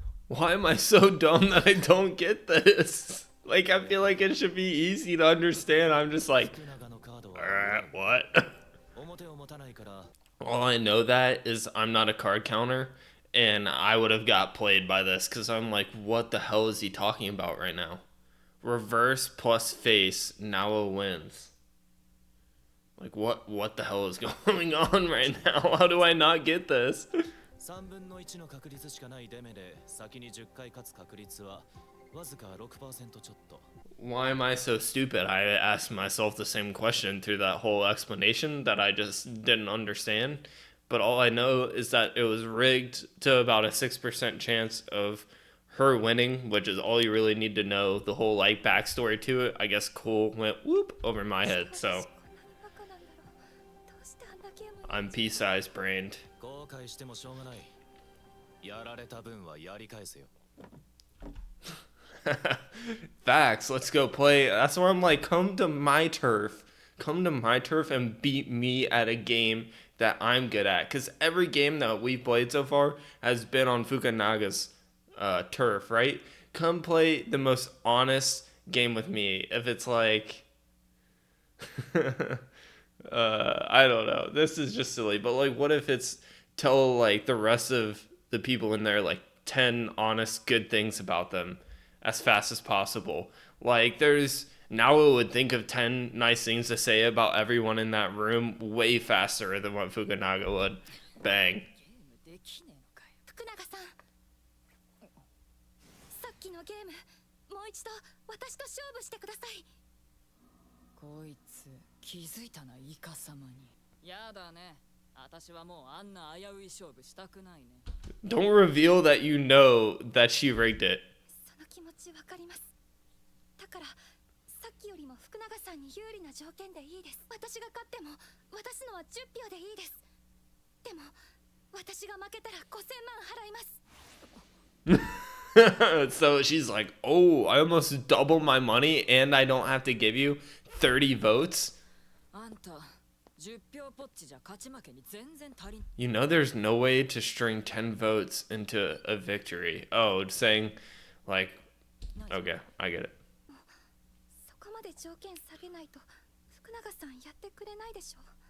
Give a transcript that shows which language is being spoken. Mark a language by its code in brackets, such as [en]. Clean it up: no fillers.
[en] Why am I so dumb that I don't get this? Like, I feel like it should be easy to understand. I'm just like, [ja] 福永のカードは [en] what? [ja] 表を持たないから [en] All I know that is I'm not a card counter, and I would have got played by this because I'm like, what the hell is he talking about right now? Reverse plus face, Nao wins. Like, what the hell is going on right now? How do I not get this? [ja] 3分の1の確率しかないデメで先に10回勝つ確率はわずか 6% ちょっと [en] Why am I so stupid? I asked myself the same question through that whole explanation that I just didn't understand. But all I know is that it was rigged to about a 6% chance of her winning, which is all you really need to know. The whole like backstory to it, I guess Cole went whoop over my head. So [ja] こんなにバカなんだろうどうしてあんなゲームに [en] I'm pea-sized brained. [ja] 後悔してもしょうがないやられた分はやり返せよ [en] Facts. Let's go play. That's where I'm like, come to my turf. Come to my turf and beat me at a game that I'm good at. Because every game that we've played so far has been on Fukunaga's turf, right? Come play the most honest game with me if it's like I don't know. This is just silly, but like what if it's tell like the rest of the people in there like 10 honest good things about them as fast as possible. Like there's Naoya would think of 10 nice things to say about everyone in that room way faster than what Fukunaga would. Bang. [ja] ゲームできねえのかよ。福永さん、さっきのゲームもう一度私と勝負してください。こいつ気づいたなイカ様に。やだね。私はもうあんな危うい勝負したくないね。 [en] Don't reveal that you know that she rigged it. [ja] その気持ちわかります。だからさっきよりも福永さんに有利な条件でいいです。私が勝っても渡すのは10票でいいです。でも私が負けたら5000万払います。 [en] So she's like, oh, I almost double my money and I don't have to give you 30 votes? [ja] あんた10票ポッチじゃ勝ち負けに全然足りん。 [en] You know there's no way to string 10 votes into a victory. Oh, saying like, okay, I get it. [ja] そこまで条件下げないと福永さんやってくれないでしょ。